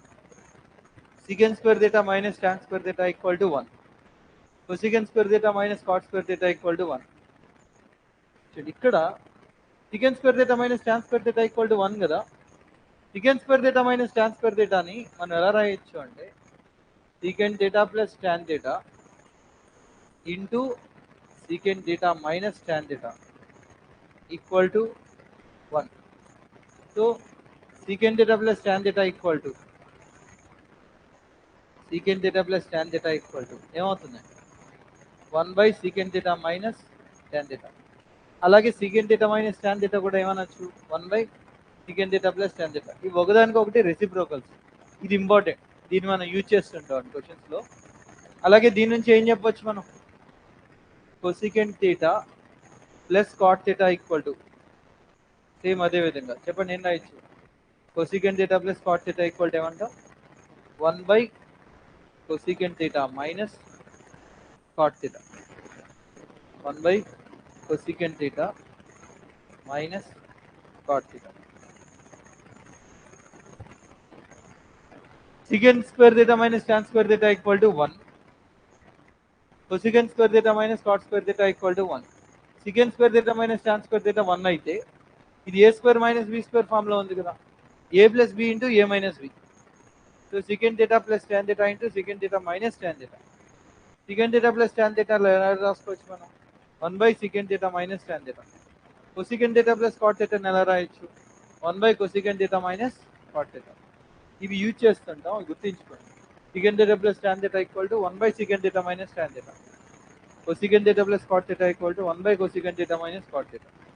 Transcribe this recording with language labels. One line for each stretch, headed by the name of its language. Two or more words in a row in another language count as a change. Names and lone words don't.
English: secant square theta minus tan square theta equal to 1. cosecant square theta minus cot square theta equal to 1. ఇక్కడ secant square theta minus tan square theta equal to 1 కదా. secant square theta minus tan square theta
Telugu: ని మనం ఎలా రాయొచ్చు అంటే
English: secant theta plus tan theta into secant theta minus tan theta equal to 1. So secant theta plus tan theta equal to secant theta plus tan theta equal to ఏమవుతుంది? 1 by secant theta minus tan theta. అలాగే secant theta minus tan theta
Telugu: కూడా ఏమనొచ్చు?
English: 1 by secant theta plus tan theta.
Telugu: ఇవి ఒకదానికొకటి రెసిప్రోకల్స్. ఇది ఇంపార్టెంట్, దీన్ని మనం యూజ్ చేస్తుంటాం క్వశ్చన్స్ లో. అలాగే దీని నుంచి ఏం చెప్పొచ్చు మనం?
English: cosecant theta plus cot theta equal to,
Telugu: సేమ్ అదే విధంగా చెప్పండి ఏం రాయొచ్చు?
English: cosecant theta plus cot theta equal to ఏమంటాం? 1 by cosecant theta minus cot theta. 1 by cosecant theta minus cot theta. Secant square theta minus tan square theta equal to 1. Cosecant square theta minus cot square theta equal to 1. Secant square theta minus tan square theta 1
Telugu: అయితే ఇది
English: a square minus b square
Telugu: ఫామ్ లో ఉంది కదా.
English: a plus b into a minus b. So secant theta plus tan theta into secant theta minus tan theta. Secant theta plus tan theta
Telugu: ఎలా రాసుకోవచ్చు మనం?
English: 1 by secant theta minus tan theta. Cosecant theta plus cot theta
Telugu: ఎలా రాయొచ్చు?
English: 1 by cosecant theta minus cot theta.
Telugu: ఇవి యూజ్ చేస్తుంటాం, గుర్తుంచుకోండి.
English: secant theta plus tan theta equal to 1 by secant theta minus tan theta. Cosecant theta plus cot theta equal to 1 by cosecant theta minus cot theta.